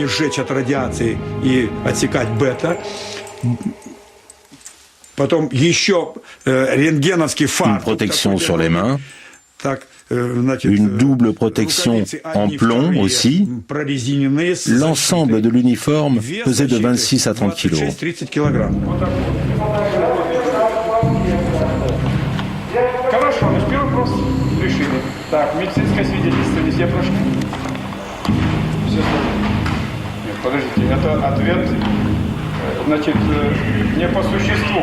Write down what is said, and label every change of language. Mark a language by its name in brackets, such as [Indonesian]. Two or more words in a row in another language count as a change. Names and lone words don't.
[French] Une protection sur les mains. Une double protection en plomb aussi. L'ensemble de l'uniforme pesait de 26 à 30 kilos. [Russian] Хорошо, наш первый вопрос решили. Так, медицинское свидетельство везде прошли? Все нет, подождите, это ответ, значит, не по существу.